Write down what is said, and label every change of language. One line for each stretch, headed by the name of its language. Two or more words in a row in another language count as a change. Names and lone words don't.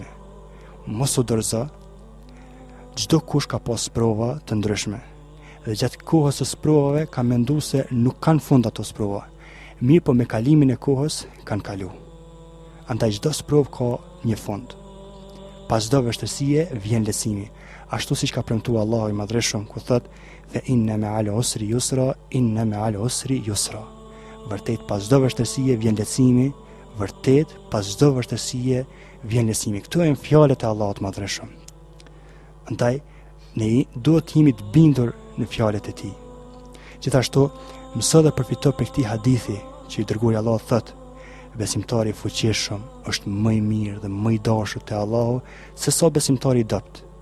Albanian: Mos u dorëzo, çdo kush ka pas prova të ndryshme, dhe gjatë kohës së provave ka menduar se nuk kanë fund ato prova. Mirë po me kalimin e kohës kanë kalu. Andaj çdo provë ka një fund. Pas çdo vështirësie vjen lehtësimi, ashtu siç ka premtuar Allahu i Madhreshëm ku thotë:
Arabic: "فإن مع العسر يسرا إن مع العسر يسرا."
Albanian: Vërtet pas çdo vështirësie vjen lehtësimi, vërtet pas çdo vështirësie vjen lehtësimi. Këto janë fjalët e Allahut Madhreshëm. Andaj ne duhet të jemi të bindur në fjalët e tij. Gjithashtu, mëso dhe përfito për këtij hadithi që i dërguari i Allahut thotë: besimtari i fuqishëm është më i mirë dhe më i dashur te Allahu se sa besimtari i dopt.